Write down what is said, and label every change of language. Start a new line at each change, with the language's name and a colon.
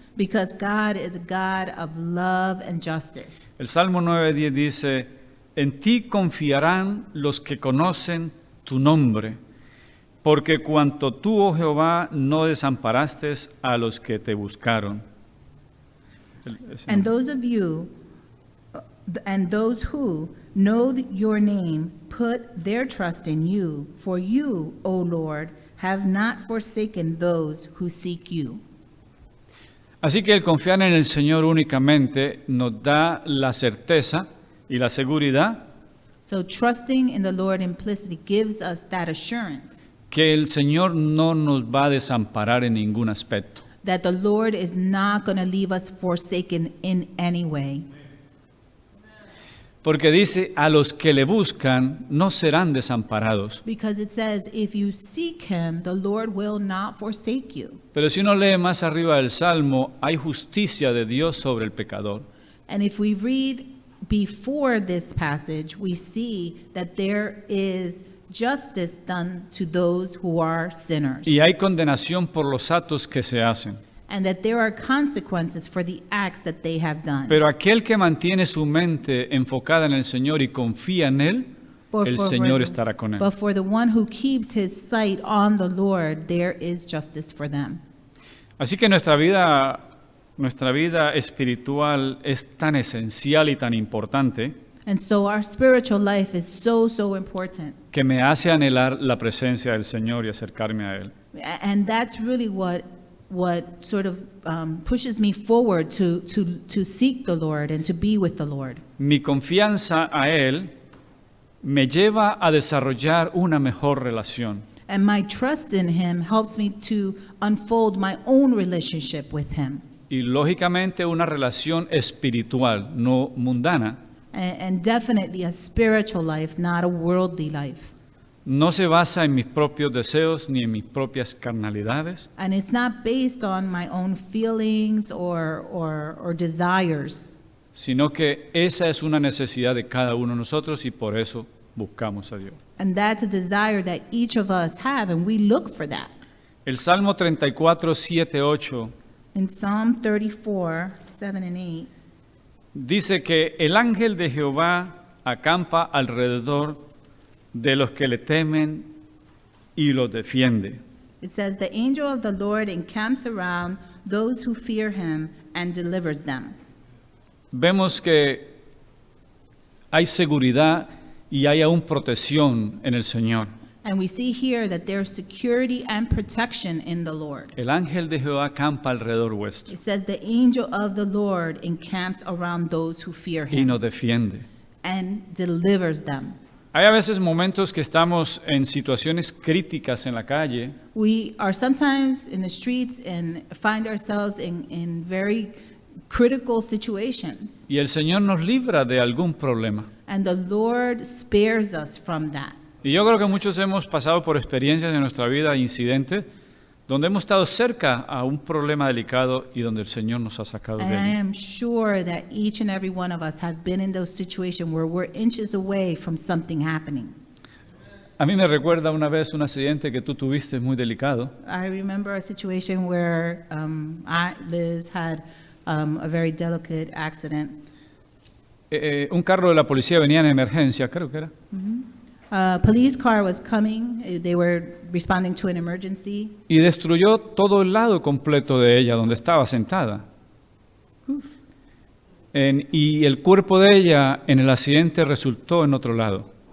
English: Because God is a God of love and justice.
Spanish: El Salmo 9:10 dice, en ti confiarán los que conocen tu nombre, porque cuanto tú, oh Jehová, no desamparaste a los que te buscaron.
English: And those of you, and those who know your name, put their trust in you. For you, O Lord, have not forsaken those who seek you.
Spanish: Así que el confiar en el Señor únicamente nos da la certeza y la seguridad
English: So trusting in the Lord implicitly gives us that assurance
Spanish: que el Señor no nos va a desamparar en ningún aspecto.
English: that the Lord is not going to leave us forsaken in any way.
Spanish: Porque dice, a los que le buscan no serán desamparados.
English: Because it says, if you seek him, the Lord will not forsake you.
Spanish: Pero si uno lee más arriba del Salmo, hay justicia de Dios sobre el pecador.
English: And if we read before this passage, we see that there is justice done to those who are sinners.
Spanish: Y hay condenación por los actos que se hacen.
English: And that there are consequences for the acts that they have done.
Spanish: Pero aquel que mantiene su mente enfocada en el Señor y confía en Él, el Señor estará con él.
English: But for the one who keeps his sight on the Lord, there is justice for them.
Spanish: Así que nuestra vida espiritual es tan esencial y tan importante
English: And so our spiritual life is so important.
Spanish: que me hace anhelar la presencia del Señor y acercarme a Él.
English: And that's really what sort of pushes me forward to seek the Lord and to be with the Lord.
Spanish: Mi confianza a Él me lleva a desarrollar una mejor relación.
English: And my trust in him helps me to unfold my own relationship with him.
Spanish: Y lógicamente una relación espiritual, no mundana.
English: And definitely a spiritual life, not a worldly life.
Spanish: No se basa en mis propios deseos ni en mis propias carnalidades,
English: And it's not based on my own feelings or desires,
Spanish: sino que esa es una necesidad de cada uno de nosotros y por eso buscamos a Dios.
English: and that's a desire that each of us have, and we look for that.
Spanish: El Salmo 34, 7, 8
English: In Psalm 34, 7 and 8,
Spanish: dice que el ángel de Jehová acampa alrededor de los que le temen y los defiende.
English: it says, "The angel of the Lord encamps around those who fear him and delivers them."
Spanish: Vemos que hay seguridad y hay aún protección en el Señor.
English: And we see here that there's security and protection in the Lord.
Spanish: El ángel de Jehová acampa alrededor vuestro
English: It says, "The angel of the Lord encamps around those who fear
Spanish: y
English: him
Spanish: nos defiende.
English: and delivers them."
Spanish: Hay a veces momentos que estamos en situaciones críticas en la calle
English: We are sometimes in the streets and find ourselves in very critical situations,
Spanish: y el Señor nos libra de algún problema.
English: and the Lord spares us from that.
Spanish: Y yo creo que muchos hemos pasado por experiencias en nuestra vida, incidentes, donde hemos estado cerca a un problema delicado y donde el Señor nos ha sacado de
English: And I
Spanish: allí.
English: am sure that each and every one of us have been in those situations where we're inches away from something happening.
Spanish: A mí me recuerda una vez un accidente que tú tuviste muy delicado.
English: I remember a situation where Liz had a very delicate accident.
Spanish: Un carro de la policía venía en emergencia, creo que era.
English: A police car was coming. They were responding to an emergency.
Spanish: y destruyó todo el lado completo de ella donde estaba sentada. Y el cuerpo de ella en el accidente resultó en otro lado.